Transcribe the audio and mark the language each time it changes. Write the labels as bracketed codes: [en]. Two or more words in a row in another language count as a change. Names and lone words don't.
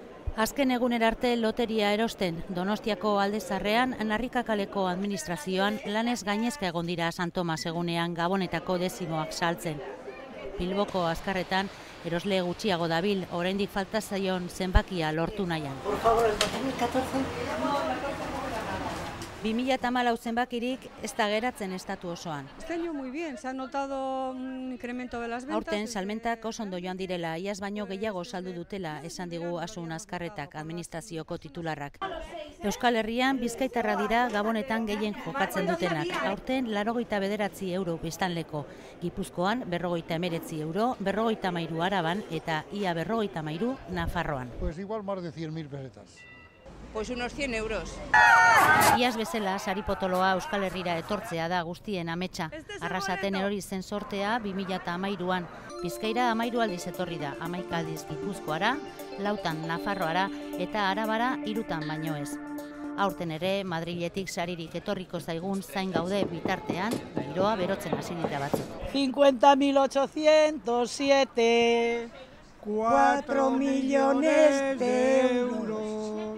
[eu] Azken egunera arte loteria erosten, Donostiako Aldezarrean, Narrikakaleko administrazioan lanez gainezka egon dira San Tomas egunean Gabonetako dezimoak saltzen. Bilboko azkarretan erosle gutxiago dabil, oraindik falta zaion zenbakia lortu nahian. [es] Por favor, el 2014. [eu] 2014 zenbakirik ez da geratzen estatu osoan. [es] Este año muy bien, se ha notado un incremento de las ventas. [eu] Aurten salmentak oso ondo joan direla, iaz baino gehiago saldu dutela, esan digu Asun Azkarretak administrazioko titularrak. Euskal Herrian bizkaitarra dira Gabonetan gehien jokatzen dutenak. Aurten 89 euro biztanleko. Gipuzkoan 59 euro, 53 Araban eta ia 53 Nafarroan. [es] Pues igual más de 100.000 pesetas. Pues unos 100 euros. [eu] Iaz bezala, sari potoloa Euskal Herrira etortzea da guztien ametsa. Arrasaten erori zen sortea 2013an. Bizkaira 13 aldiz etorri da, 11 aldiz Gipuzkoara, 4 Nafarroara eta Arabara 3 baino ez. Aurten ere, Madriletik saririk etorriko zaigun zain gaude bitartean, giroa berotzen hasi dira batzuk. [es] 50.807, 4 millones de euros.